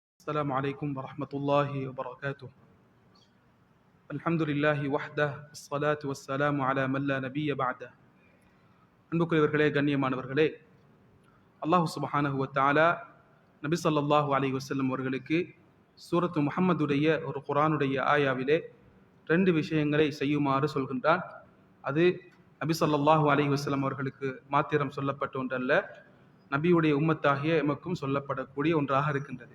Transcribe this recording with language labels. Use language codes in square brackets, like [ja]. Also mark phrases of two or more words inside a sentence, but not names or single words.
[ar] السلام عليكم ورحمة الله وبركاته. الحمد لله وحده والصلاة والسلام على من لا نبي بعده. [ta] அன்புக்குரியவர்களே, கண்ணியமானவர்களே, அல்லாஹ் [ar] سبحانه وتعالى [ta] நபி [ar] صلى الله عليه وسلم [ta] அவர்களுக்கு சூரத்து முஹம்மதுடைய ஒரு குர்ஆனுடைய ஆயாவிலே 2 விஷயங்களை செய்யுமாறு சொல்கின்றான். அது நபி [ar] صلى الله عليه وسلم [ta] அவர்களுக்கு மாத்திரம் சொல்லப்பட்ட ஒன்றல்ல, நபியுடைய உம்மத்தாகிய எமக்கும் சொல்லப்படக்கூடிய ஒன்றாக இருக்கின்றது.